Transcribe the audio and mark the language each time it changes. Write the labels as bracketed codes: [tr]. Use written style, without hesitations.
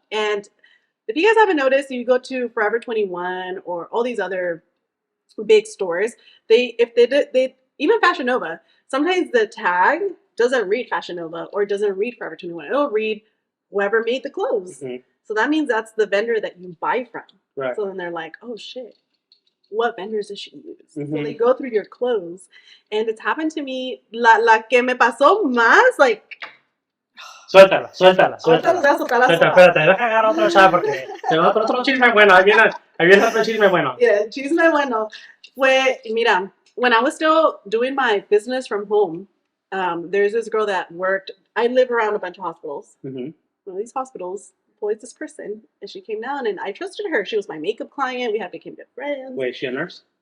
[en] And if you guys haven't noticed, you go to Forever 21 or all these other big stores, they even Fashion Nova, sometimes the tag doesn't read Fashion Nova or doesn't read Forever 21. It'll read whoever made the clothes. Mm-hmm. So that means that's the vendor that you buy from. Right. So then they're like, oh shit, what vendors does she use? Mm-hmm. So they go through your clothes, and it's happened to me. [es] La que me pasó más, like. Suéltala. Espérate, deja agarrar otra chava porque otro chisme bueno. Ahí viene otro chisme bueno. Yeah, chisme bueno. [en] Mira, when I was still doing my business from home, there's this girl that worked. I live around a bunch of hospitals. Mm-hmm. One of these hospitals employs this person, and she came down, and I trusted her. She was my makeup client. We had become good friends. Wait, is she a nurse?